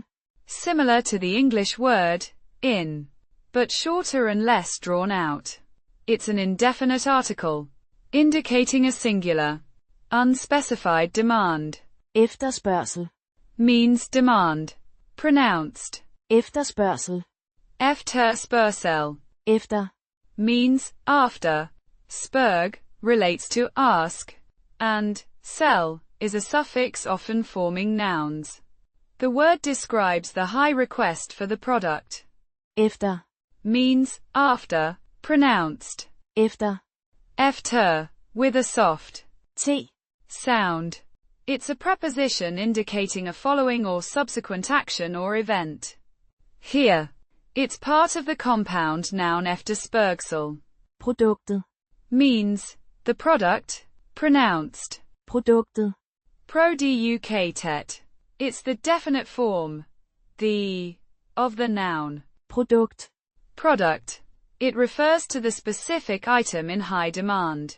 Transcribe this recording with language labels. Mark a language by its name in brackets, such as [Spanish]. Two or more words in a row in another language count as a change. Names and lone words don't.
[English] similar to the English word in, but shorter and less drawn out. It's an indefinite article, indicating a singular, unspecified demand. [Danish] efterspørgsel, [English] Means demand, pronounced [Danish] efterspørgsel, ef-ter-spør-sel. efter, [English] Means after. Spørg relates to ask, and sel is a suffix often forming nouns. The word describes the high request for the product. [Danish] efter, [English] Means after, pronounced [Danish] efter, [English] ef-ter, with a soft t, sound. It's a preposition indicating a following or subsequent action or event. Here, it's part of the compound noun efterspørgsel. [Danish] produktet, [English] Means the product, pronounced [Danish] produktet, produktet. [English] It's the definite form, the, of the noun [Danish] produkt, [English] product. It refers to the specific item in high demand.